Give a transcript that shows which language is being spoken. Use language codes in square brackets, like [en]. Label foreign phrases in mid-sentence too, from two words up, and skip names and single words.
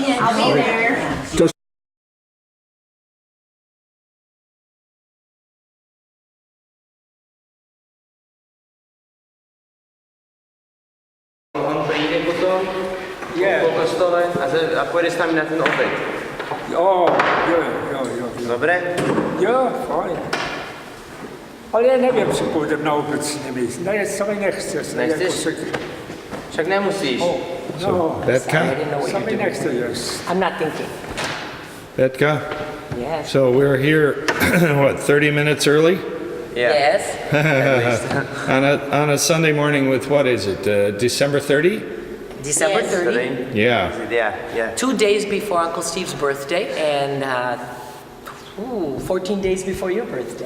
[sk] Po kostole a pôjde s nami na ten obed. Jo. Dobre? Jo, fajn. Ale ja neviem, či pôjdem na obed s nimi. Sa mi nechce. Nechceš? Však nemusíš. Betka? Sa mi nechce jesť. [en] I'm not thinking. Betka? Yes. So we're here, what, 30 minutes early? Yes. on a Sunday morning with, what is it, December 30? December 30. Yeah. 2 days before Uncle Steve's birthday and 14 days before your birthday.